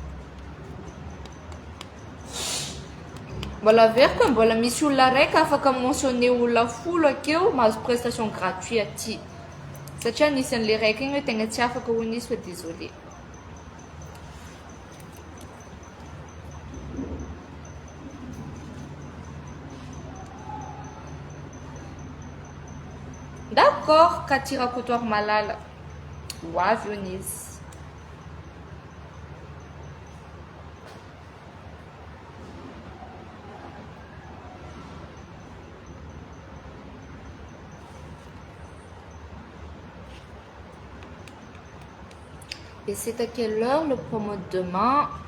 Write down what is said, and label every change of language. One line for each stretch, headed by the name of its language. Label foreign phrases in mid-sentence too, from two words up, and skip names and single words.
Malagasy: Mbola veriko mbola misy olona raika afaka mentionné olona folo akeo mahazo
French: prestation gratuite
Malagasy: aty. Satria anisan'le raika igny hoe tegna tsy afaka honisy fa désolé. D'accord, Cathy Rakotoary malala. Hoavy honisy.
French: Et c'est à quelle heure le promo de demain?